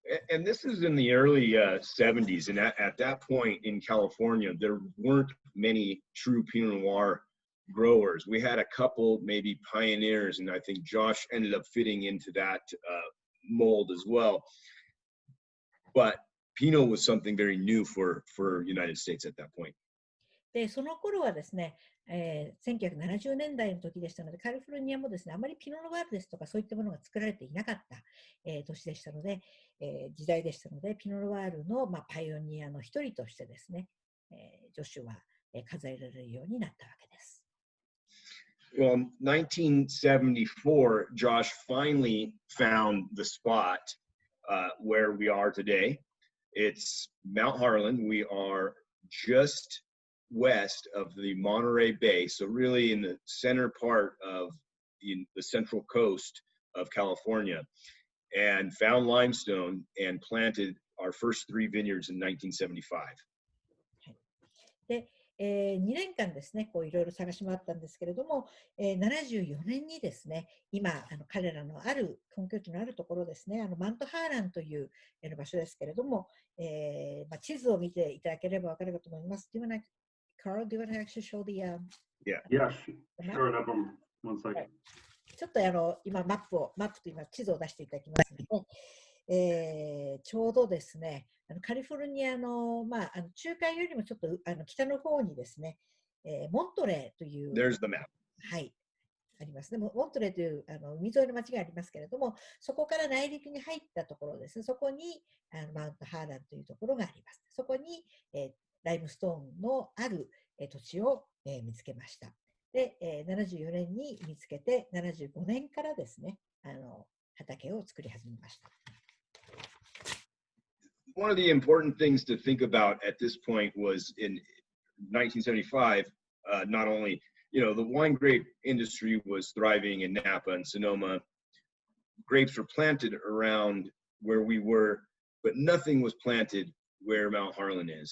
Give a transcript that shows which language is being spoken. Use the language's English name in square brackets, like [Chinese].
[English] And this is in the early 70s, and at that point in California, there weren't many true Pinot Noir growers. We had a couple, maybe pioneers, and I think Josh ended up fitting into that mold as well. But Pinot was something very new for United States at that point. [Japanese] で、その頃はですね、1970年代の時でしたので、カリフォルニアもですね、あまりピノノワールですとかそういったものが作られていなかった、年でしたので、時代でしたので、ピノノワールの、パイオニアの一人としてですね、ジョシュは、数えられるようになったわけです。 [English] Well, 1974, Josh finally found the spot where we are today. It's Mount Harlan. We are just west of the Monterey Bay, so really in the center part of the central coast of California, and found limestone and planted our first 3 vineyards in 1975. [Japanese] で、2年間ですね、こういろいろ探し回ったんですけれども、74年にですね、今、彼らのある本拠地のあるところですね、マントハーランという場所ですけれども、地図を見ていただければわかるかと思います。 [English] Carl, do you want to actually show the Yeah, sure, no problem. One second. [Japanese] ちょっと今マップと今地図を出していただきますので、ちょうどですね、カリフォルニアの、中海よりもちょっと北の方にですね、モントレーという、 [English] There's the map. [Japanese] はい、ありますね。モントレーという海沿いの町がありますけれども、そこから内陸に入ったところですね、そこにマウントハーランというところがあります。そこに、ライムストーンのある土地を見つけました。で、74年に見つけて、75年からですね、畑を作り始めました。 [English] One of the important things to think about at this point was in 1975, not only, the wine grape industry was thriving in Napa and Sonoma. Grapes were planted around where we were, but nothing was planted where Mount Harlan is.